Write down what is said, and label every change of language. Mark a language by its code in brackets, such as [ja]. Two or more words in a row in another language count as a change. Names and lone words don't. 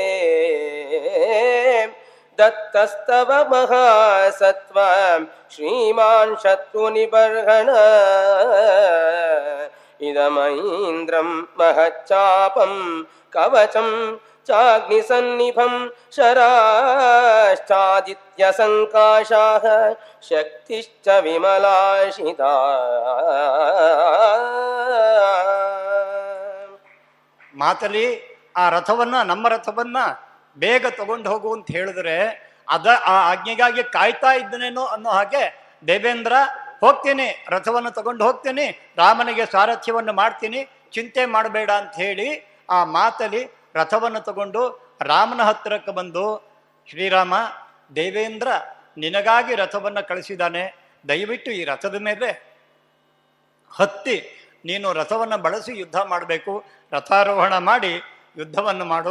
[sa] ದತ್ತಸ್ತವ ಮಹಾಸತ್ವ ಶ್ರೀಮಾನ್ ಶತ್ರುನಿಬರ್ಹಣ ಇದಮೈಂದ್ರಂ ಮಹಚ್ಚಾಪಂ ಕವಚಂ ಚಾಗ್ನಿಸನ್ನಿಭಂ ಶರಾಶ್ಚಾದಿತ್ಯ ಸಂಕಾಶಾಃ ಶಕ್ತಿಶ್ಚ ವಿಮಲಾಶಿತಾ. [kn] ಮಾತಲಿ ಆ ರಥವನ್ನ, ನಮ್ಮ ರಥವನ್ನ ಬೇಗ ತಗೊಂಡು ಹೋಗು ಅಂತ ಹೇಳಿದ್ರೆ ಆ ಆಜ್ಞೆಗಾಗಿ ಕಾಯ್ತಾ ಇದ್ದನೇನೋ ಅನ್ನೋ ಹಾಗೆ ದೇವೇಂದ್ರ ಹೋಗ್ತೀನಿ, ರಥವನ್ನು ತಗೊಂಡು ಹೋಗ್ತೀನಿ, ರಾಮನಿಗೆ ಸಾರಥ್ಯವನ್ನು ಮಾಡ್ತೀನಿ, ಚಿಂತೆ ಮಾಡಬೇಡ ಅಂತ ಹೇಳಿ ಆ ಮಾತಲಿ ರಥವನ್ನು ತಗೊಂಡು ರಾಮನ ಹತ್ತಿರಕ್ಕೆ ಬಂದು, ಶ್ರೀರಾಮ, ದೇವೇಂದ್ರ ನಿನಗಾಗಿ ರಥವನ್ನು ಕಳಿಸಿದ್ದಾನೆ, ದಯವಿಟ್ಟು ಈ ರಥದ ಮೇಲೆ ಹತ್ತಿ ನೀನು ರಥವನ್ನು ಬಳಸಿ ಯುದ್ಧ ಮಾಡಬೇಕು, ರಥಾರೋಹಣ ಮಾಡಿ ಯುದ್ಧವನ್ನು ಮಾಡು.